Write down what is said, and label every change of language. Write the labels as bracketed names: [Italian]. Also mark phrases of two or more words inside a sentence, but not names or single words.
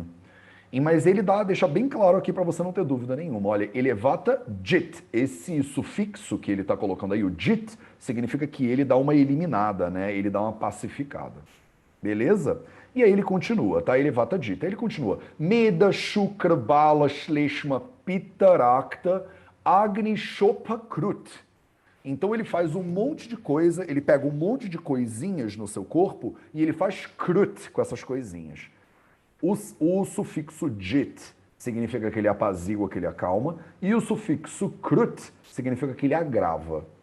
[Portuguese] Mas ele deixa bem claro aqui para você não ter dúvida nenhuma. Olha, ele é [Sanskrit] Vata Jit. [Portuguese] Esse sufixo que ele está colocando aí, o Jit, significa que ele dá uma eliminada, né? Ele dá uma pacificada. Beleza? E aí ele continua, tá? Ele é [Sanskrit] Vata Jita. [Portuguese] Ele continua. [Sanskrit] Meda, Shukra, Bala, Shleshma, Pitta, Rakta, Agni, Shopa, Krut. [Portuguese] Então ele faz um monte de coisa, ele pega um monte de coisinhas no seu corpo e ele faz Krut com essas coisinhas. O sufixo Jit significa que ele apazigua, que ele acalma, e o sufixo Krut significa que ele agrava.